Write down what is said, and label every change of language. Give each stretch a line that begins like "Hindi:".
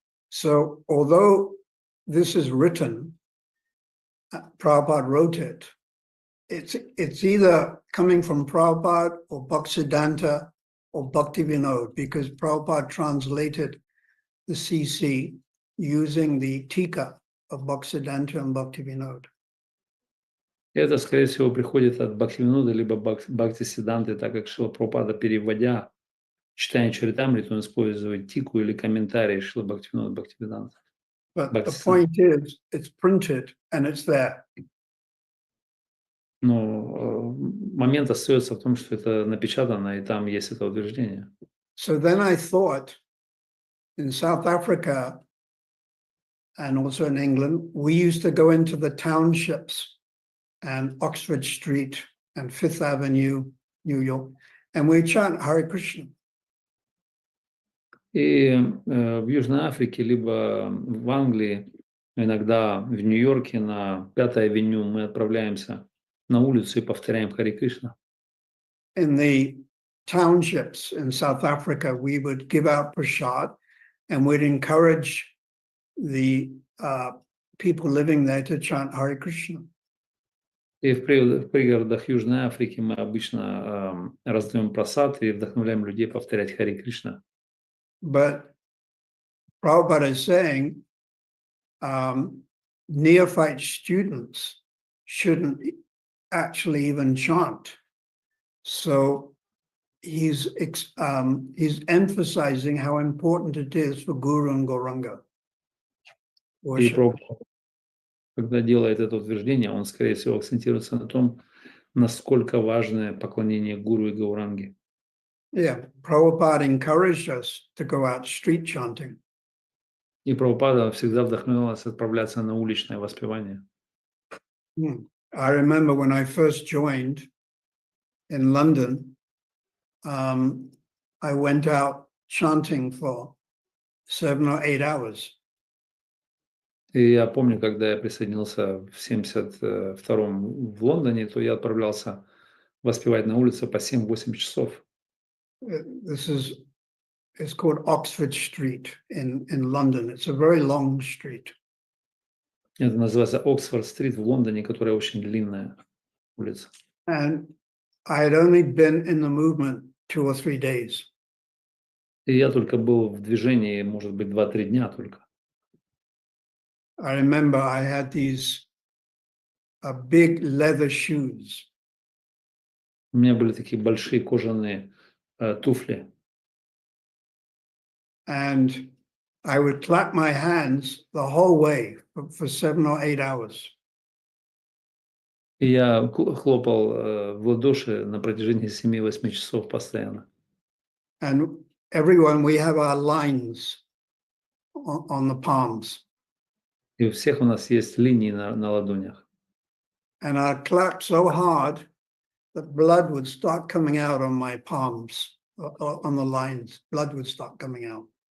English: So, although this is written, Prabhupada wrote it, it's either coming from Prabhupada or Bhaktisiddhanta or Bhaktivinoda, because Prabhupada translated the CC using the Tika of Bhaktisiddhanta and Bhaktivinoda.
Russian: Это, скорее всего, приходит от Бхактивинода либо Бхактисиддханты, так как Шрила Прабхупада, переводя читание Чаритамриту, он использует тику или комментарий Шрила Бхактивинода Бхактивиданта.
English: But the point is, it's printed and it's there.
Russian: Но момент остается в том, что это напечатано, и там есть это утверждение.
English: So then I thought, in South Africa and also in England, we used to go into the townships and Oxford Street and Fifth Avenue, New York, and we chant Hare Krishna.
Russian: И в Южной Африке, либо в Англии, иногда в Нью-Йорке на 5-й авеню мы отправляемся на улицу и повторяем Харе Кришна.
English: In the townships in South Africa, we would give out prasad and we'd encourage the people living there to chant Hare Krishna.
Russian: И в пригородах Южной Африки мы обычно раздаем прасад и вдохновляем людей повторять Хари Кришна.
English: But Prabhupada is saying neophyte students shouldn't actually even chant. So he's emphasizing how important it is for Guru and Gauranga
Russian: И
English: worship.
Russian: Прабхупада, когда делает это утверждение, он, скорее всего, акцентируется на том, насколько важно поклонение Гуру и Гауранге.
English: Yeah, Prabhupada encouraged us to go out street chanting.
Russian: И Прабхупада всегда вдохновлял нас отправляться на уличное воспевание.
English: I remember when I first joined in London, I went out chanting for 7 or 8 hours.
Russian: И я помню, когда я присоединился в 72-м в Лондоне, то я отправлялся воспевать на улице по 7-8 часов.
English: It's called Oxford Street in London. It's a very long street.
Russian: Это называется Оксфорд-стрит в Лондоне, которая очень длинная улица.
English: And I had only been in the movement 2 or 3 days.
Russian: И я только был в движении, может быть, 2-3 дня только.
English: I remember I had these big leather shoes.
Russian: У меня были такие большие кожаные туфли.
English: And I would clap my hands the whole way for 7 or 8 hours.
Russian: И я хлопал в ладоши на протяжении 7-8 часов постоянно.
English: And everyone, we have our lines on the palms.
Russian: И у всех у нас есть линии на ладонях.
English: And I clapped so hard that blood would start coming out on my palms, on the lines. Blood would start coming out.